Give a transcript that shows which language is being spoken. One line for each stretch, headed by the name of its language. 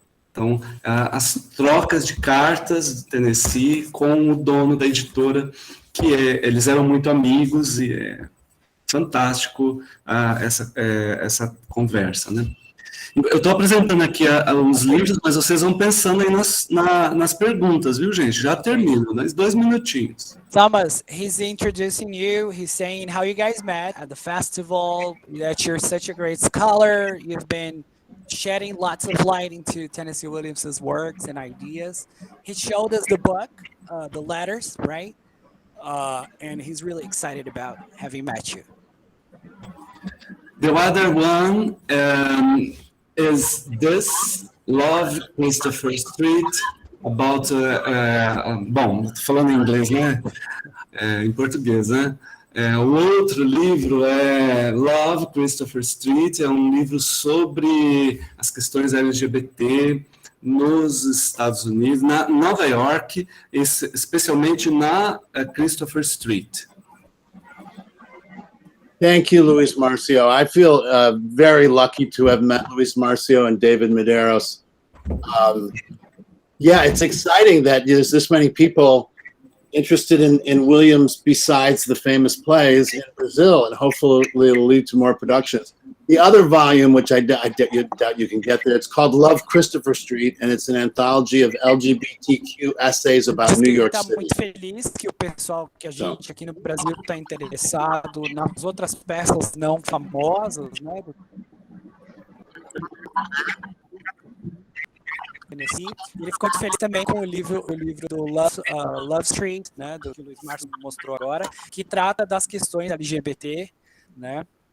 Portuguese: Então, as trocas de cartas do Tennessee com o dono da editora, que eles eram muito amigos, e é fantástico essa conversa, né? Eu estou apresentando aqui os livros, mas vocês vão pensando aí nas perguntas, viu, gente? Já termino, né? 2 minutinhos.
English: Thomas, he's introducing you. He's saying how you guys met at the festival, that you're such a great scholar. You've been shedding lots of light into Tennessee Williams's works and ideas. He showed us the book, the letters, right? And he's really excited about having met you. The other one is this, Love Christopher Street, about,
Portuguese: bom, tô falando em inglês, né? Em português, né? O outro livro é Love Christopher Street, é um livro sobre as questões LGBT nos Estados Unidos, na Nova York, especialmente na Christopher Street.
English: Thank you, Luís Márcio. I feel very lucky to have met Luís Márcio and David Medeiros. Yeah, it's exciting that there's this many people interested in Williams besides the famous plays in Brazil, and hopefully it'll lead to more productions. The other volume, which I doubt you can get there, it's called Love Christopher Street, and it's an anthology of LGBTQ essays about New York City.
Portuguese: Muito feliz que o pessoal, que a gente aqui no Brasil está interessado nas outras peças não famosas, né? Ele ficou muito feliz também com o livro do Love Street, né, do que o Luís Márcio mostrou agora, que trata das questões LGBT, né?